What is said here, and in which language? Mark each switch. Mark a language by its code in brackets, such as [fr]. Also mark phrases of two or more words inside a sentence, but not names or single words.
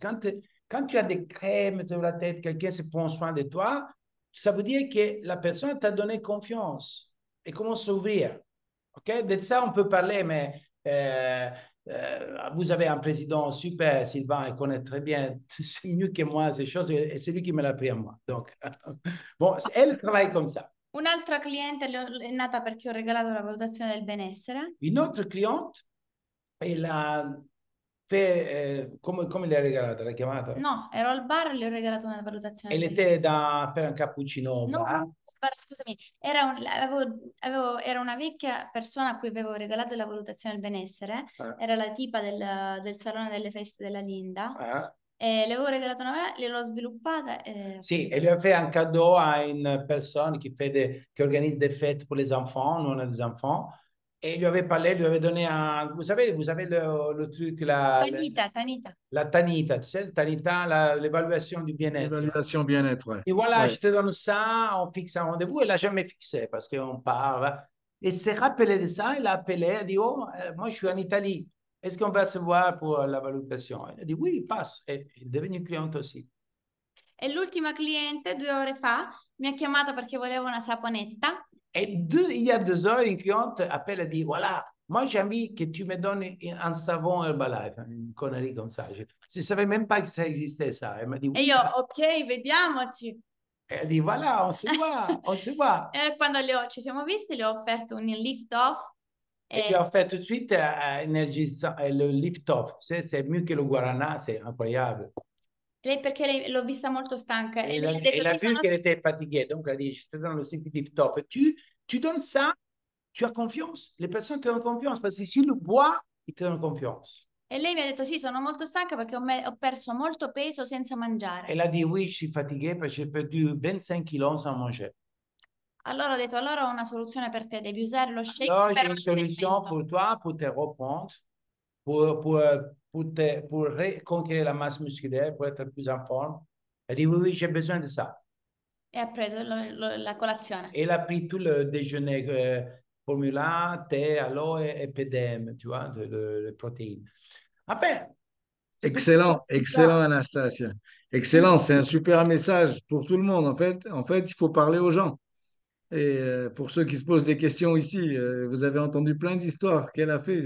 [fr] Quand tu as des crèmes sur la tête, quelqu'un se prend soin de toi, ça veut dire que la personne t'a donné confiance et commence à s'ouvrir. Okay? De ça, on peut parler, mais vous avez un président super, Sylvain, il connaît très bien, c'est mieux que moi ces choses, et c'est lui qui me l'a appris à moi. Donc, bon, elle travaille comme ça. [it] Un'altra cliente è nata perché ho regalato la valutazione del benessere. [fr] Une autre cliente, elle a fait, [it] come l'hai regalata? L'hai chiamata? No, ero al bar e le ho regalato una valutazione [fr] Elle [it] del [fr] était [it] benessere. per un cappuccino au No, [fr] bar. [it] scusami, era una vecchia persona a cui avevo regalato la valutazione del benessere, era la tipa del salone delle feste della Linda, e le avevo regalato una, gliel'ho sviluppata. Sì, [fr] elle lui a fait un cadeau à une personne qui organise des fêtes pour les enfants, nous on a des enfants, et il lui avait parlé, lui avait donné un, vous savez le truc, Tanita. La Tanita, tu sais, le Tanita, l'évaluation du bien-être. L'évaluation bien-être, ouais. Et voilà, Ouais. je te donne ça, on fixe un rendez-vous, elle n'a jamais fixé parce qu'on parle. Et s'est rappelé de ça, il a appelé, il a dit, oh, moi je suis en Italie, est-ce qu'on va se voir pour la valutazione? Il a dit, oui, passe, [it] e è [fr] devenu cliente aussi. [it] E l'ultima cliente 2 ore fa mi ha chiamata perché voleva una saponetta. [fr] Et il y a 2 heures, une cliente appelle et dit, voilà, moi j'ai envie que tu me donnes un savon Herbalife, une connerie comme ça. Je ne savais même pas que ça existait ça. Elle m'a dit, [it] E [fr] oui. [it] io, ok, vediamoci. [fr] Elle dit, voilà, on se voit, on se voit. [it] E quando ci siamo visti, le ho offerto un lift off. [fr] Et il a fait tout de suite le lift off. C'est mieux que le guarana, c'est incroyable. [it] Lei perché l'ho vista molto stanca e [fr] Et [it] lei ha detto [fr] elle a [it] sì, [fr] vu qu'elle était fatiguée. Donc, elle a dit, je te donne le lift off. Tu donnes ça, tu as confiance. Les personnes te donnent confiance parce que si le bois, ils te donnent confiance. [it] E lei mi ha detto sì, sono molto stanca perché ho perso molto peso senza mangiare. [fr] Elle a dit, oui, je suis fatiguée parce que j'ai perdu 25 kilos sans manger. [it] Allora ho detto, allora ho una soluzione per te, devi usare lo shake [fr] Alors, [it] per [fr] j'ai une solution pour toi, pour te reprendre, pour reconquérir la masse musculaire, pour être plus en forme. Elle dit, oui, oui, j'ai besoin de ça. [it] E ha preso la colazione. [fr] Et elle a pris tout le déjeuner, formula, thé, aloe et PDM, tu vois, de protéines. Après, Excellent, excellent Anastasia. Excellent, c'est un super message pour tout le monde. En fait, il faut parler aux gens. Et pour ceux qui se posent des questions ici, vous avez entendu plein d'histoires qu'elle a fait.